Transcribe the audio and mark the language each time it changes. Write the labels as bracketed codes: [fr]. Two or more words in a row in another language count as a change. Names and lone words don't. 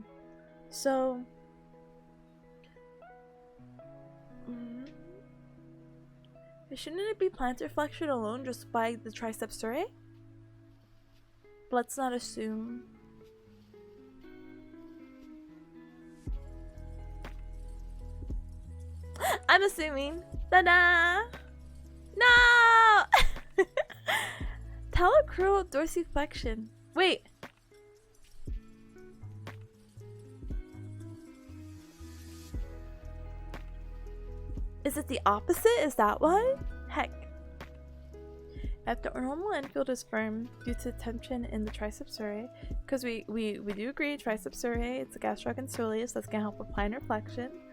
[en] So, shouldn't it be plantar flexion alone just by the triceps surae? Let's not assume. I'm assuming. Ta-da! No! Talocrural dorsiflexion. Wait. Is it the opposite? Is that why? Heck. If the normal end field is firm due to tension in the triceps surae, because we do agree triceps surae, it's the gastroc and soleus that's gonna help with plantar flexion.